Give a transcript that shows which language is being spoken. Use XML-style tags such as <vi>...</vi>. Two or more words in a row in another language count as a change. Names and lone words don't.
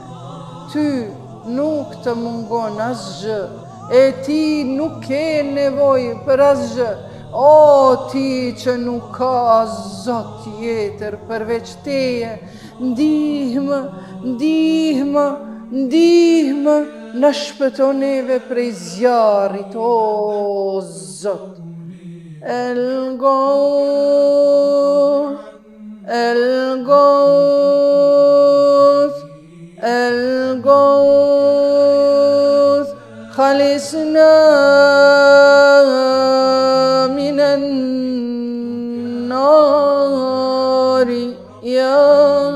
<sq>Ty nuk të mungon asgjë, e ti nuk ke nevojë për asgjë, o ti që nuk ka zot tjetër përveç teje, ndihmë, ndihmë, ndihmë, na shpëto neve prej zjarrit, o Zot.</sq> <ar>El Gauth, El Gauth, El Gauth, خلصنا من النار يا</ar>